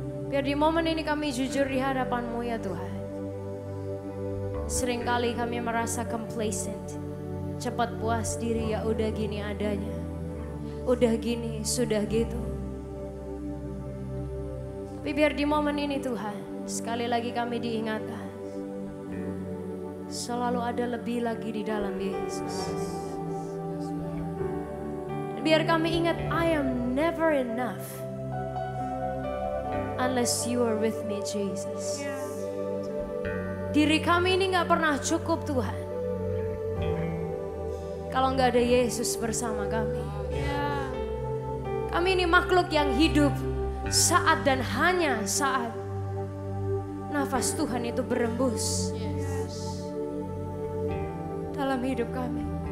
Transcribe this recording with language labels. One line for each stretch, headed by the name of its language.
Indonesian: Biar di momen ini kami jujur di hadapan-Mu ya Tuhan. Seringkali kami merasa complacent, cepat puas diri, ya udah gini adanya. Udah gini, sudah gitu. Tapi biar di momen ini Tuhan, sekali lagi kami diingatkan. Selalu ada lebih lagi di dalam Yesus. Biar kami ingat,
English: I am never enough unless you are with me, Jesus.
Indonesian: Diri kami ini gak pernah cukup Tuhan kalau gak ada Yesus bersama kami. Kami ini makhluk yang hidup saat dan hanya saat nafas Tuhan itu berembus dalam hidup kami.